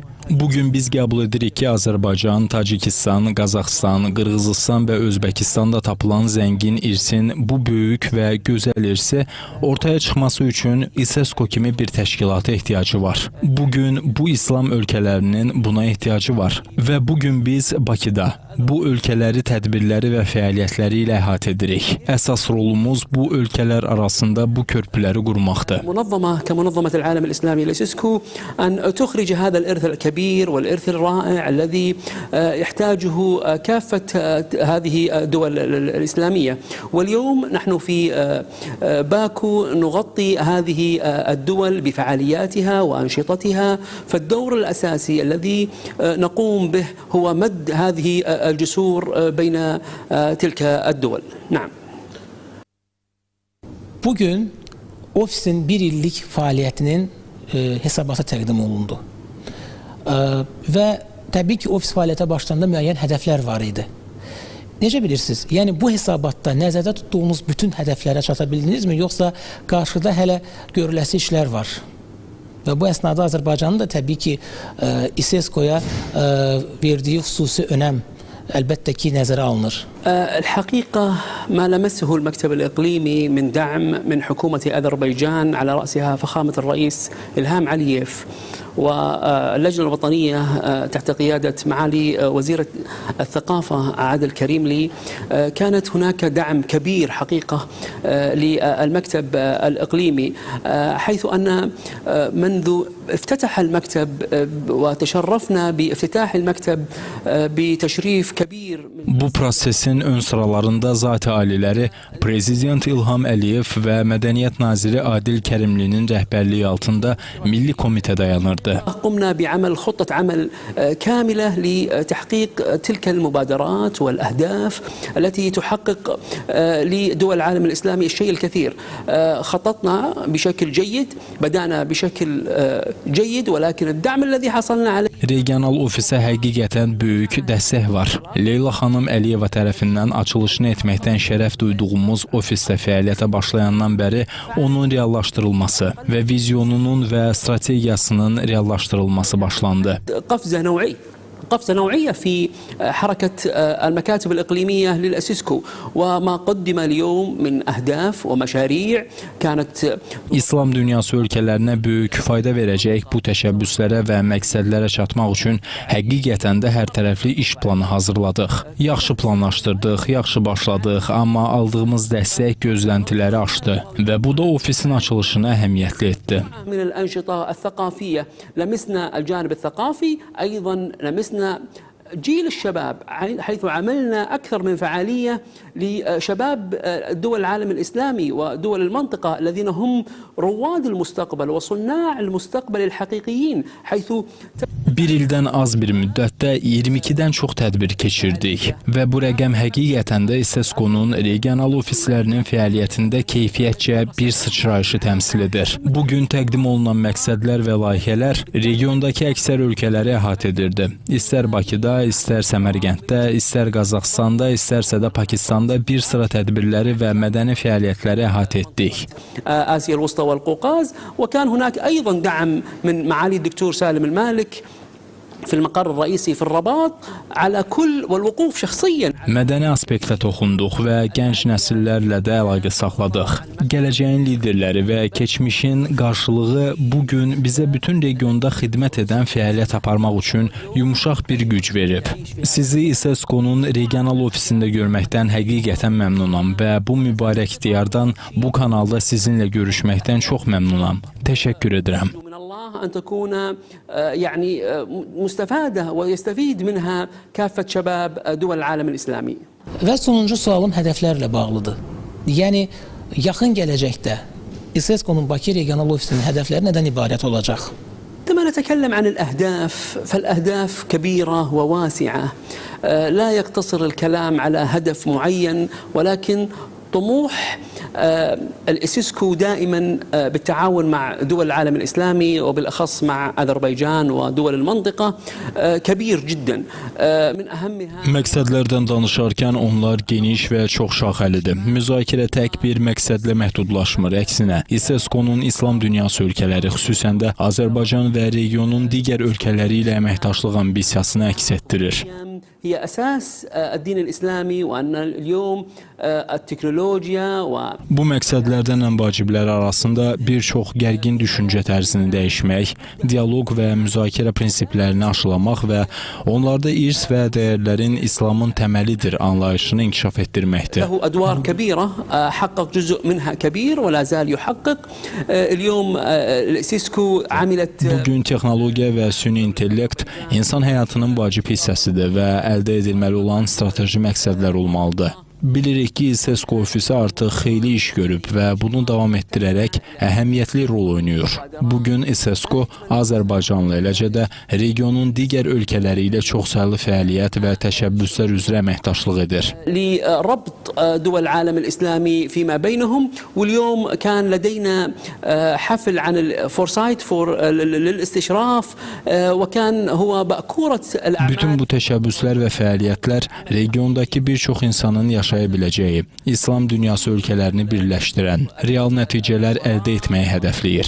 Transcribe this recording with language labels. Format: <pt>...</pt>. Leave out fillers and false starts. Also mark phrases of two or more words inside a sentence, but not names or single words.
<az>Bugün biz qəbul edirik ki, Azərbaycan, Tacikistan, Qazaxıstan, Qırğızistan və Özbəkistanda tapılan zəngin irsin bu böyük və gözəl irsi ortaya çıxması üçün İSESCO kimi bir təşkilata ehtiyacı var. Bugün bu İslam ölkələrinin buna ehtiyacı var və bugün biz Bakıda bu ölkələri tədbirləri və fəaliyyətləri ilə əhatə edirik. Əsas rolumuz bu ölkələr arasında bu körpüləri qurmaqdır.</az> <ar>كمنظمة العالم الإسلامي الإسيسكو أن تخرج هذا الإرث الكبير والإرث الرائع الذي يحتاجه كافة هذه الدول الإسلامية. واليوم نحن في باكو نغطي هذه الدول بفعالياتها وأنشطتها، فالدور الأساسي الذي نقوم به هو مد هذه الجسور بين تلك الدول. نعم.</ar> <az>Bugün ofisin bir illik fəaliyyətinin hesabatı təqdim olundu. Və təbii ki, ofis fəaliyyətə başlayanda müəyyən hədəflər var idi. Necə bilirsiniz? Yəni bu hesabatda nəzərdə tutduğunuz bütün hədəflərə çata bildinizmi, yoxsa qarşıda hələ görüləsi işlər var? Və bu əsnada Azərbaycanın da təbii ki, İSESCO-ya verdiyi xüsusi önəm əlbəttə ki, nəzərə alınır.</az> <ar>الحقيقة ما لمسه المكتب الإقليمي من دعم من حكومة أذربيجان على رأسها فخامة الرئيس إلهام علييف واللجنة الوطنية تحت قيادة معالي وزير الثقافة عادل كريملي، كانت هناك دعم كبير حقيقة للمكتب الإقليمي، حيث أن منذ افتتح المكتب وتشرفنا بافتتاح المكتب بتشريف كبير.</ar> <az>Bu prosesin ön sıralarında zat-ı aliləri Prezident İlham Əliyev və Mədəniyyət Naziri Adil Kərimlinin rəhbərliyi altında Milli Komitə dayanırdı.</az> <ar>قمنا بعمل خطة عمل كاملة لتحقيق تلك المبادرات والأهداف التي تحقق لدول العالم الإسلامي الشيء الكثير. خططنا بشكل جيد، بدأنا بشكل جيد، ولكن الدعم الذي حصلنا عليه.</ar> <az>Regional ofisə həqiqətən böyük dəstək var. Leyla xanım Əliyeva tərəfindən açılışını etməkdən şərəf duyduğumuz ofisdə fəaliyyətə başlayandan bəri onun reallaşdırılması və vizyonunun və strategiyasının reallaşdırılması başlandı.</az> <ar>قفزة نوعية قفزة نوعية في حركة المكاتب الإقليمية للأسيسكو وما قدم اليوم من أهداف ومشاريع كانت</ar> <az>İslam dünyası ölkələrinə böyük fayda verəcək bu təşəbbüslərə və məqsədlərə çatmaq üçün həqiqətən də hər tərəfli iş planı hazırladıq. Yaxşı planlaşdırdıq, yaxşı başladıq, amma aldığımız dəstək gözləntiləri aşdı və bu da ofisin açılışına əhəmiyyətli etdi.</az> <ar>من الأنشطة الثقافية لمسنا الجانب الثقافي أيضا لمسنا جيل الشباب حيث عملنا أكثر من فعالية لشباب دول العالم الإسلامي ودول المنطقة الذين هم رواد المستقبل وصناع المستقبل الحقيقيين حيث</ar> <az>Bir ildən az bir müddətdə 22-dən çox tədbir keçirdik və bu rəqəm həqiqətən də İSESCO-nun regional ofislərinin fəaliyyətində keyfiyyətcə bir sıçrayışı təmsil edir. Bugün təqdim olunan məqsədlər və layihələr regiondakı əksər ölkələri əhatə edirdi. İstər Bakıda, istər Səmərqənddə, istər Qazaxıstanda, istərsə də Pakistanda bir sıra tədbirləri və mədəni fəaliyyətləri əhatə etdik.</az> <ar>آسيا الوسطى والقوقاز وكان هناك أيضا دعم من معالي الدكتور سالم المالك في المقر الرئيسي في الرباط على كل والوقوف شخصيا.</ar> <az>Mədəni aspektə toxunduq və gənc nəsillərlə də əlaqə saxladıq. Gələcəyin liderləri və keçmişin qarşılığı bugün bizə bütün regionda xidmət edən fəaliyyət aparmaq üçün yumşaq bir güc verib. Sizi İSESCO-nun regional ofisində görməkdən həqiqətən məmnunam və bu mübarək diyardan bu kanalda sizinlə görüşməkdən çox məmnunam. Təşəkkür edirəm.</az> <ar>أن تكون يعني مستفادة ويستفيد منها كافة شباب دول العالم الإسلامي.</ar> <az>Və sonuncu sualım hədəflərlə bağlıdır. Yəni yaxın gələcəkdə İSESCO-nun Bakı regional ofisinin hədəfləri nədən ibarət olacaq?</az> <ar>عندما نتكلم عن الأهداف فالأهداف كبيرة وواسعة لا يقتصر الكلام على هدف معين ولكن طموح الإسيسكو دائما بالتعاون مع دول العالم الإسلامي وبالأخص مع أذربيجان ودول المنطقة كبير جدا من أهمها.</ar> <az>Məqsədlərdən danışarkən onlar geniş və çoxşaxəlidir. Müzakirə tək bir məqsədlə məhdudlaşmır. Əksinə, İSESCO-nun İslam dünyası ölkələri, xüsusən də Azərbaycan və regionun digər ölkələri ilə əməkdaşlıq ambisiyasını əks etdirir.</az> <ar>هي أساس الدين الإسلامي وأن اليوم التكنولوجيا</ar> <az>Bu məqsədlərdən ən vacibləri arasında bir çox gərgin düşüncə tərzini dəyişmək, dialoq və müzakirə prinsiplərini aşılamaq və onlarda irs və dəyərlərin İslamın təməlidir anlayışını inkişaf etdirməkdir.</az> <ar>له أدوار كبيرة حقق جزء منها كبير ولا زال يحقق. اليوم الإسيسكو عملت.</ar> <az>Bugün texnologiya və süni intellekt insan həyatının vacib hissəsidir və əldə edilməli olan strateji məqsədlər olmalıdır. Bilirik ki, İSESCO ofisi artıq xeyli iş görüb və bunu davam etdirərək əhəmiyyətli rol oynayır. Bugün İSESCO Azərbaycanla eləcə də regionun digər ölkələri ilə çoxsaylı fəaliyyət və təşəbbüslər üzrə əməkdaşlıq edir.</az> <ar>لربط دول العالم الإسلامي فيما بينهم واليوم كان لدينا حفل عن الفورسايت للاستشراف وكان هو بأكورة الأعمال.</ar> <az>Bütün bu təşəbbüslər və fəaliyyətlər regiondakı bir çox insanın yaşaya biləcəyi, İslam dünyası ölkələrini birləşdirən, real nəticələr əldə etməyi hədəfləyir.</az>